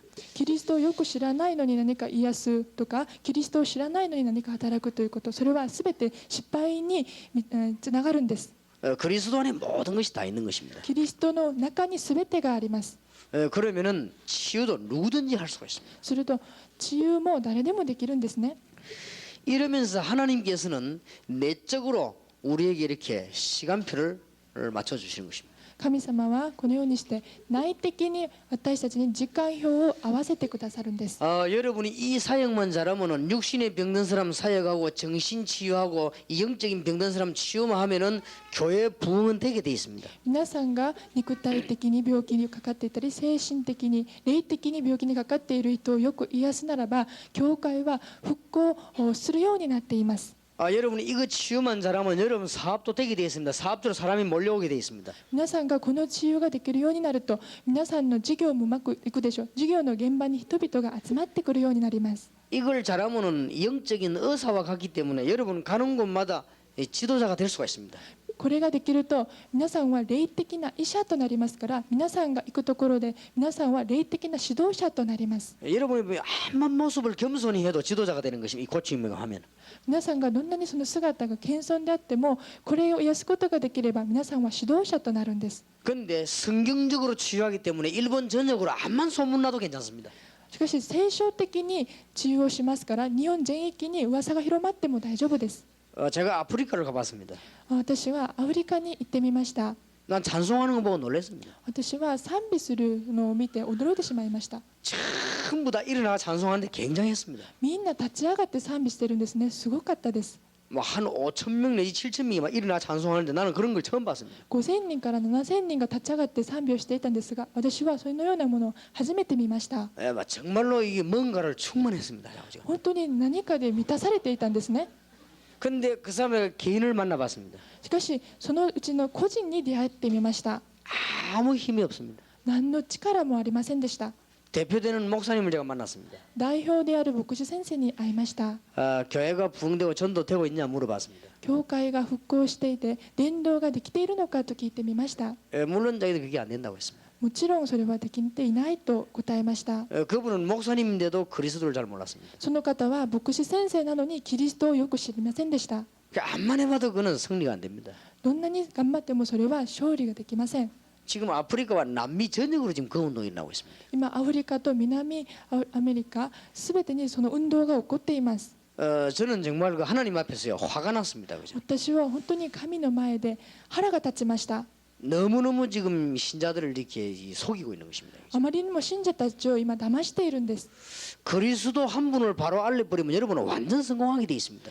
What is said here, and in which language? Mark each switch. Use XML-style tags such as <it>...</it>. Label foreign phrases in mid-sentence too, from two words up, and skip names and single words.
<ja>キリストをよく知らないのに何か癒すとかキリストを知らないのに何か働くということそれは全て失敗につながるんです。</ja> <ko>그리스도 안에 모든 것이 다 있는 것입니다.</ko> <ja>キリストの中に全てがあります。</ja> <ko>그러면은 치유도 누구든지 할 수가 있습니다.</ko> <ja>すると治癒も誰でもできるんですね。</ja> <ko>이러면서 하나님께서는 내적으로 우리에게 이렇게 시간표를 맞춰 주시는 것입니다.</ko> <ja>神様はこのようにして内的に私たちに時間表を合わせてくださるんです。</ja> <ko>여러분이 이 사역만 잘하면은 육신에 병든 사람 사역하고 정신 치유하고 이 영적인 병든 사람 치유만 하면은 교회 부흥은 되게 돼 있습니다.</ko> <ja>皆さんが肉体的に病気にかかっていたり精神的に霊的に病気にかかっている人をよく癒すならば教会は復興をするようになっています。</ja> <ko>여러분이 이거 치유만 잘하면 여러분 사업도 되게 돼 있습니다. 사업주로 사람이 몰려오게 돼 있습니다.</ko> <ja>皆さんがこの治癒ができるようになると皆さんの事業もうまくいくでしょう。事業の現場に人々が集まってくるようになります。</ja> <ko>이걸 잘하면은 영적인 의사와 같기 때문에 여러분 가는 곳마다 지도자가 될 수가 있습니다.</ko> <ja>これができると皆さんは霊的な医者となりますから皆さんが行くところで皆さんは霊的な指導者となります。</ja> <ko>여러분이 암만 모습을 겸손히 해도 지도자가 되는 것입니다. 이 고침을 하면.</ko> <ja>皆さんがどんなにその姿が謙遜であってもこれを癒すことができれば皆さんは指導者となるんです。</ja> <ko>그런데 성경적으로 치유하기 때문에 일본 전역으로 암만 소문나도 괜찮습니다.</ko> <ja>しかし聖書的に治癒をしますから日本全域に噂が広まっても大丈夫です。</ja> <ko>제가 아프리카를 가봤습니다.</ko> <ja>私はアフリカに行ってみました。</ja> <ko>난 찬송하는 거 보고 놀랐습니다.</ko> <ja>私は賛美するのを見て驚いてしまいました。</ja> <ko>전부 다 일어나 찬송하는데 굉장했습니다.</ko> <ja>みんな立ち上がって賛美してるんですね。すごかったです。</ja> <ko>뭐 한 5천 명 내지 7천 명이 막 일어나 찬송하는데 나는 그런 걸 처음 봤습니다.</ko> <ja>5000 人から7000人が立ち上がって賛美をしていたんですが私はそのようなものを初めて見ました。</ja> <ko>정말로 이게 뭔가를 충만했습니다.</ko> <ja>本当に何かで満たされていたんですね。</ja> <ko>근데 그 사람의 개인을 만나봤습니다.</ko> <ja>しかしそのうちの個人に出会ってみました。</ja> <ko>아무 힘이 없습니다.</ko> <ja>何の力もありませんでした。</ja> <ko>대표되는 목사님을 제가 만났습니다.</ko> <ja>代表である牧師先生に会いました。</ja> <ko>교회가 부흥되고 전도되고 있냐 물어봤습니다.</ko> <ja>教会が復興していて伝道ができているのかと聞いてみました。</ja> <ko>물론 자기도 그게 안 된다고 했습니다.</ko> <ja>もちろんそれはできていないと答えました。</ja> <ko>그분은 목사님인데도 그리스도를 잘 몰랐습니다.</ko> <ja>その方は牧師先生なのにキリストをよく知りませんでした。</ja> <ko>암만 해봐도 그는 승리가 안 됩니다.</ko> <ja>どんなに頑張ってもそれは勝利ができません。</ja> <ko>지금 아프리카와 남미 전역으로 지금 그 운동이 나오고 있습니다.</ko> <ja>今アフリカと南アメリカすべてにその運動が起こっています。</ja> <ko>저는 정말 그 하나님 앞에서요 화가 났습니다. 그죠?</ko> <ja>私は本当に神の前で腹が立ちました。</ja> <ko>너무너무 지금 신자들을 이렇게 속이고 있는 것입니다.</ko> <ja>あまりにも信者たちを今騙しているんです。</ja> <ko>그리스도 한 분을 바로 알려버리면 여러분은 완전 성공하게 돼 있습니다.</ko>